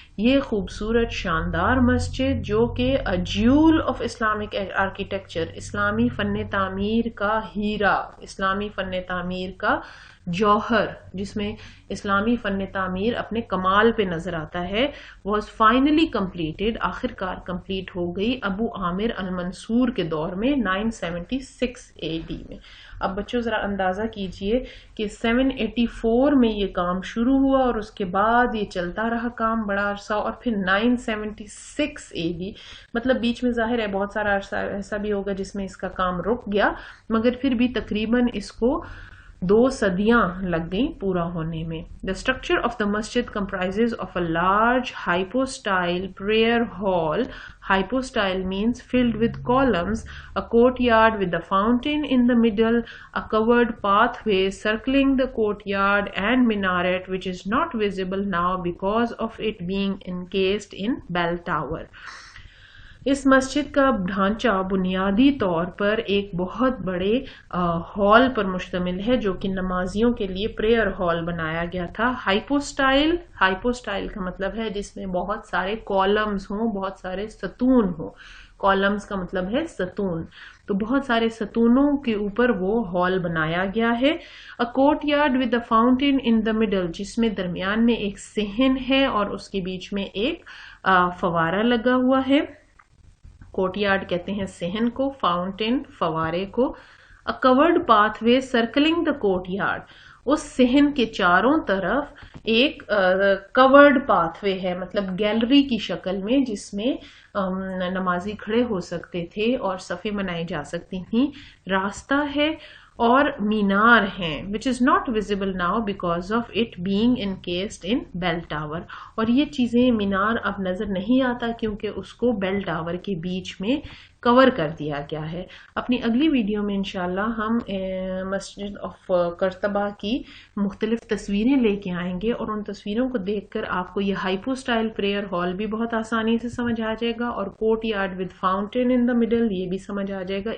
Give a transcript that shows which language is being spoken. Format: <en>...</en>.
<ur>یہ خوبصورت شاندار مسجد جو کہ</ur> <en>a jewel of Islamic architecture،</en> <ur>اسلامی فن تعمیر کا ہیرا، اسلامی فن تعمیر کا جوہر، جس میں اسلامی فن تعمیر اپنے کمال پہ نظر آتا ہے،</ur> <en>was finally completed،</en> <ur>آخر کار کمپلیٹ ہو گئی ابو عامر المنصور کے دور میں 976 AD میں. اب بچوں ذرا اندازہ کیجئے کہ 784 میں یہ کام شروع ہوا اور اس کے بعد یہ چلتا رہا کام بڑا عرصہ، اور پھر 976 AD، مطلب بیچ میں ظاہر ہے بہت سارا عرصہ ایسا بھی ہوگا جس میں اس کا کام رک گیا، مگر پھر بھی تقریباً اس کو 2 صدیاں لگ گئیں پورا ہونے میں.</ur> <en>The structure of the masjid comprises of a large hypostyle prayer hall. Hypostyle means filled with columns, a courtyard with a fountain in the middle, a covered pathway circling the courtyard, and minaret which is not visible now because of it being encased in bell tower.</en> <ur>اس مسجد کا ڈھانچہ بنیادی طور پر ایک بہت بڑے hall پر مشتمل ہے جو کہ نمازیوں کے لیے پریئر ہال بنایا گیا تھا. ہائپوسٹائل کا مطلب ہے جس میں بہت سارے کالمز ہوں، بہت سارے ستون ہوں. کالمز کا مطلب ہے ستون، تو بہت سارے ستونوں کے اوپر وہ ہال بنایا گیا ہے.</ur> <en>A courtyard with a fountain in the middle،</en> <ur>جس میں درمیان میں ایک صحن ہے اور اس کے بیچ میں ایک فوارہ لگا ہوا ہے. کوٹ یارڈ کہتے ہیں صحن کو، فاؤنٹین فوارے کو.</ur> <en>A covered pathway circling the courtyard،</en> <ur>اس صحن کے چاروں طرف ایک</ur> <en>covered pathway</en> <ur>ہے، مطلب گیلری کی شکل میں جس میں نمازی کھڑے ہو سکتے تھے اور صفیں بنائی جا سکتی تھیں. راستہ ہے اور مینار ہیں</ur> <en>which is not visible now because of it being encased in bell tower.</en> <ur>اور یہ چیزیں مینار اب نظر نہیں آتا کیونکہ اس کو بیل ٹاور کے بیچ میں کور کر دیا گیا ہے. اپنی اگلی ویڈیو میں انشاءاللہ ہم مسجد آف کرتبہ کی مختلف تصویریں لے کے آئیں گے اور ان تصویروں کو دیکھ کر آپ کو یہ ہائپو سٹائل پریئر ہال بھی بہت آسانی سے سمجھ آ جائے گا اور</ur> <en>courtyard with fountain in the middle</en> <ur>یہ بھی سمجھ آ جائے گا.</ur>